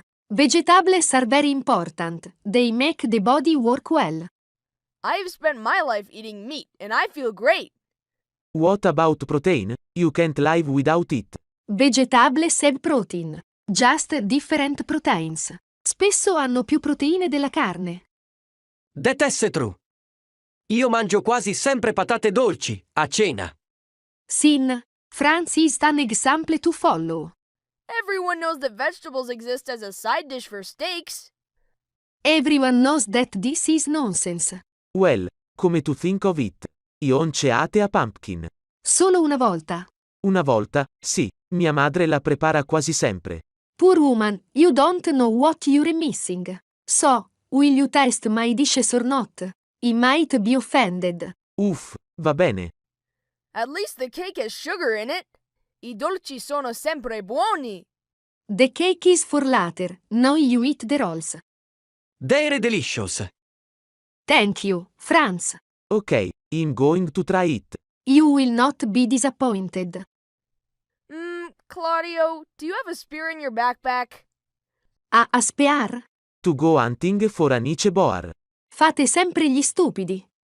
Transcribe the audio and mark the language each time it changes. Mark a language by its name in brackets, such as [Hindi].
[English] Vegetables are very important. They make the body work well. I've spent my life eating meat, and I feel great. What about protein? You can't live without it. Vegetables have protein. Just different proteins. [Italian] Spesso hanno più proteine della carne. [English] That's true. [Italian] Io mangio quasi sempre patate dolci, a cena. [English] Sin, Franz is an example to follow. Everyone knows that vegetables exist as a side dish for steaks. Everyone knows that this is nonsense. Well, come to think of it? Io ate a pumpkin. [Italian] Solo una volta. Una volta, sì, mia madre la prepara quasi sempre. [English] Poor woman, you don't know what you're missing. So, will you test my dishes or not? I might be offended. [Italian] Uff, va bene. [English] At least the cake has sugar in it. [Italian] I dolci sono sempre buoni. [English] The cake is for later, now you eat the rolls. They're delicious. Thank you, Franz. Ok, I'm going to try it. You will not be disappointed. Claudio, do you have a spear in your backpack? A spear? To go hunting for anice boar. [Italian] Fate sempre gli stupidi.